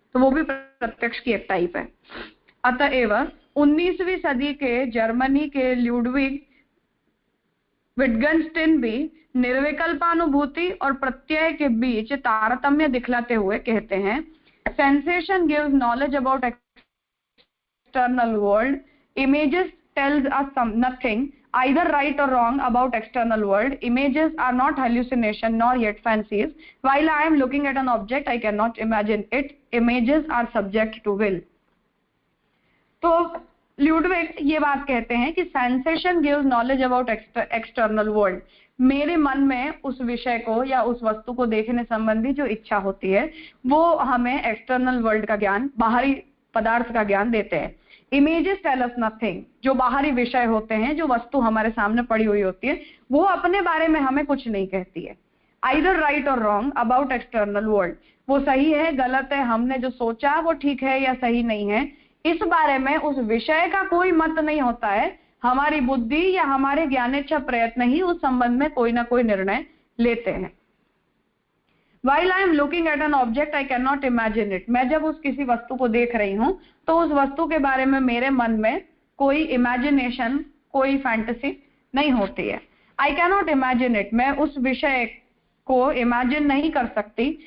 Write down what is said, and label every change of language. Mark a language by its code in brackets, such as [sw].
[hi] तो वो भी प्रत्यक्ष की एक टाइप है। अतएव 19वीं सदी के जर्मनी के ल्यूडविग विटगेन्स्टाइन भी निर्विकल्पानुभूति और प्रत्यय के बीच तारतम्य दिखलाते हुए कहते हैं, [en] Sensation gives knowledge about external world, images tells us some nothing either right or wrong about external world. Images are not hallucination nor yet fancies. While I am looking at an object, I cannot imagine it. Images are subject to will. [hi] तो ल्यूडविग ये बात कहते हैं कि [en] Sensation gives knowledge about external world. [hi] मेरे मन में उस विषय को या उस वस्तु को देखने संबंधी जो इच्छा होती है वो हमें एक्सटर्नल वर्ल्ड का ज्ञान, बाहरी पदार्थ का ज्ञान देते हैं. [en] Images tell us nothing. [hi] जो बाहरी विषय होते हैं, जो वस्तु हमारे सामने पड़ी हुई होती है, वो अपने बारे में हमें कुछ नहीं कहती है. [en] Either right और wrong about external world. [hi] वो सही है, गलत है, हमने जो सोचा वो ठीक है या सही नहीं है, इस बारे में उस विषय का कोई मत नहीं होता है. हमारी बुद्धि या हमारे ज्ञानेच्छा प्रयत्न ही उस संबंध में कोई ना कोई निर्णय लेते हैं. [en] While I am looking at an object, I cannot imagine it. [hi] मैं जब उस किसी वस्तु को देख रही हूँ तो उस वस्तु के बारे में मेरे मन में कोई इमेजिनेशन, कोई फैंटेसी नहीं होती है. [en] I cannot imagine it. [hi] मैं उस विषय को इमेजिन नहीं कर सकती.